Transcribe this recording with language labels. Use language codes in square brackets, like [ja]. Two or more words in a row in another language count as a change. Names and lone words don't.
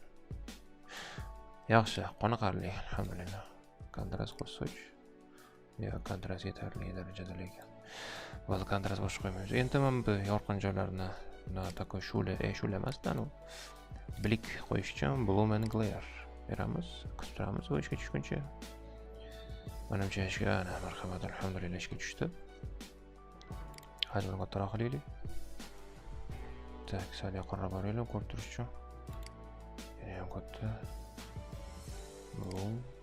[uz] Yaxshi, qoniqarli, alhamdulillah. Kontrast qo'shsak, kontrast yetarli darajada lekin. Ba'zi kontrast boshqa qo'ymaymiz. Endi men bu yorqin joylarni такой shula emasdan blik qo'yish uchun [en] bloom and glare [uz] beramiz. Kuturamiz va ishga tushguncha. Menimcha ishga marhamat, alhamdulillah ishga tushdi. Hajmini kattaroq qilaylik. Tak, sal yaqinroq boraylik, ko'rib turish uchun. Yana ham katta. Bloom.